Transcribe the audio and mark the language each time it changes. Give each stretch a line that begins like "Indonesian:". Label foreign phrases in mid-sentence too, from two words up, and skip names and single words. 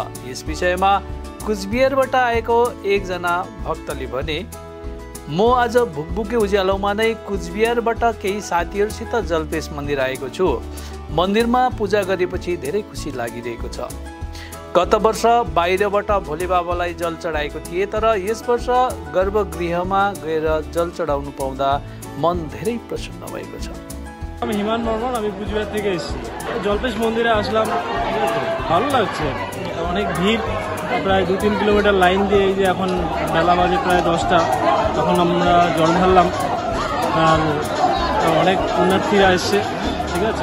Nepali: यस विषयमा कुचबिहारबाट आएको एकजना भक्तले भने, म आज भुकभुके उज्यालोमा नै कुचबिहारबाट केही साथीहरूसित जलपेश मन्दिर आएको छु। मन्दिरमा पूजा गरेपछि धेरै खुसी लागिरहेको छ। गत वर्ष बाहिरबाट भोले बाबालाई जल चढाएको थिए, तर यस वर्ष गर्भगृहमा गएर जल चढाउनु पाउँदा मन धेरै प्रसन्न भएको छ।
Bangla: আমি হিমান বর্মন, আমি কুচবিহার থেকে এসেছি। জলপেশ মন্দিরে আসলাম, ভালো লাগছে। অনেক ভিড়, প্রায় 2-3 কিলোমিটার লাইন দিয়ে এই যে এখন বেলা বাজে প্রায় 10টা, তখন আমরা জল ঢাললাম। আর অনেক পুণ্যার্থীরা এসছে, ঠিক আছে।